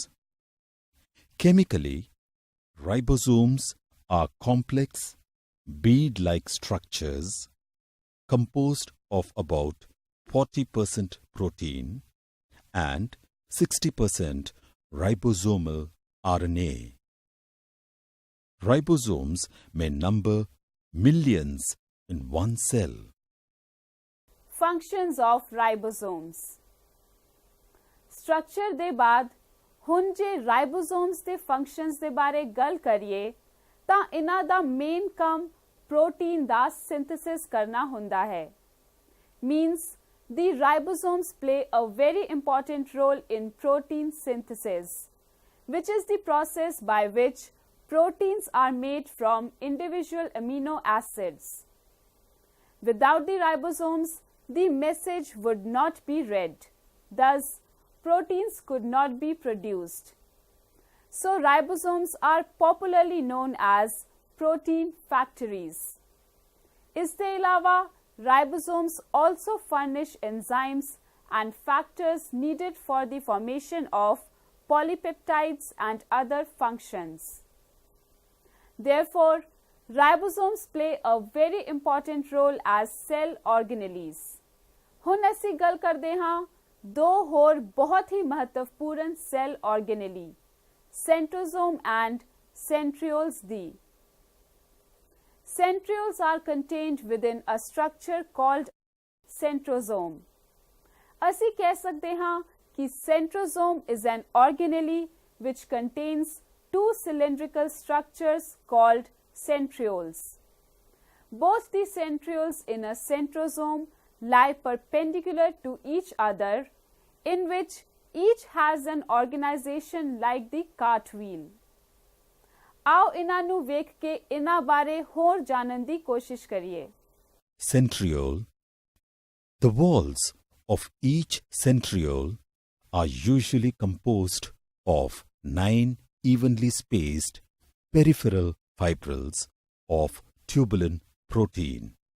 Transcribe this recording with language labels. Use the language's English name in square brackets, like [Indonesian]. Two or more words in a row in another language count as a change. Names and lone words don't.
[English] Chemically, ribosomes are complex, bead-like structures composed of about 40% protein and 60% ribosomal RNA. Ribosomes may number millions in one cell. Functions of ribosomes. [Punjabi] Structure ਦੇ ਬਾਅਦ ਹੁਣ ਜੇ ribosomes ਦੇ functions ਦੇ ਬਾਰੇ ਗੱਲ ਕਰੀਏ ਤਾਂ ਇਹਨਾਂ ਦਾ main ਕੰਮ protein ਦਾ synthesis ਕਰਨਾ ਹੁੰਦਾ ਹੈ. [English] Means the ribosomes play a very important role in protein synthesis, which is the process by which proteins are made from individual amino acids. Without the ribosomes, the message would not be read. Thus, proteins could not be produced. So, ribosomes are popularly known as protein factories. [Hindi] इसके अलावा [English] ribosomes also furnish enzymes and factors needed for the formation of polypeptides and other functions. Therefore, ribosomes play a very important role as cell organelles. [Punjabi] ਹੁਣ ਅਸੀਂ ਗੱਲ ਕਰਦੇ ਹਾਂ ਦੋ ਹੋਰ ਬਹੁਤ ਹੀ ਮਹੱਤਵਪੂਰਨ [English] cell organelle, centrosome and centrioles [Punjabi] ਦੀ. [English] Centrioles are contained within a structure called centrosome. [Punjabi] ਅਸੀਂ ਕਹਿ ਸਕਦੇ ਹਾਂ ਕਿ [English] centrosome is an organelle which contains two cylindrical structures called centrioles. Both the centrioles in a centrosome lie perpendicular to each other, in which each has an organization like the cartwheel. [Punjabi] ਆਓ ਇਨ੍ਹਾਂ ਨੂੰ ਵੇਖ ਕੇ ਇਨ੍ਹਾਂ ਬਾਰੇ ਹੋਰ ਜਾਣਨ ਦੀ ਕੋਸ਼ਿਸ਼ ਕਰੀਏ. [English] Centriole. The walls of each centriole are usually composed of 9 evenly spaced peripheral fibrils of tubulin protein.